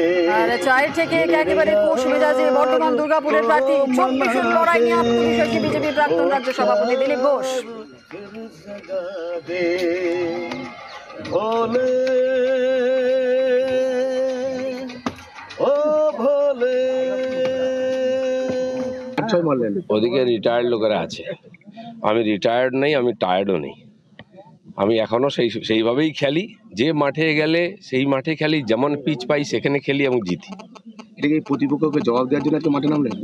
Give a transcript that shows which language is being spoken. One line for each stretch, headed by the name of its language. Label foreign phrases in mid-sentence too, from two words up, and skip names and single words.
Bangla: আর চায়ের থেকে একেবারে কোষ মেজাজে বর্তমান দুর্গাপুরের প্রার্থী 24 লড়াই নিয়ে আত্মবিশ্বাসী বিজেপি প্রাক্তন রাজ্য সভাপতি দিলীপ ঘোষ।
Hindi: फिर जगा दे भोले ओ भोले।
Bangla: ওদিকে রিটায়ার্ড লোকেরা আছে, আমি রিটায়ার্ড নেই, আমি টায়ার্ডও নেই। আমি এখনো সেইভাবেই খেলি, যে মাঠে গেলে সেই মাঠে খেলি, যেমন পিচ পাই সেখানে খেলি এবং জিতি। এটাকে প্রতিপক্ষকে জবাব দেওয়ার জন্য একটু মাঠে নামলেন?